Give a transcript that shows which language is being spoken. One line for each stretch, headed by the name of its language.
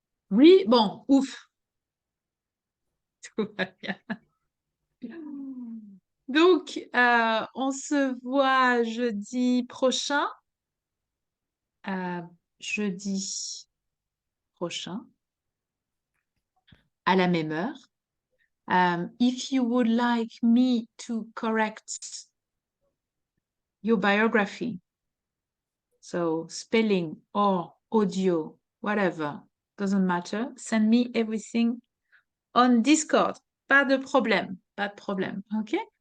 French: Oui, bon, ouf. Tout va bien. Donc, on se voit jeudi prochain. Jeudi prochain, à la même heure.
English: If you would like me to correct your biography, so spelling or audio, whatever, doesn't matter, send me everything on Discord.
French: Pas de problème, pas de problème, ok?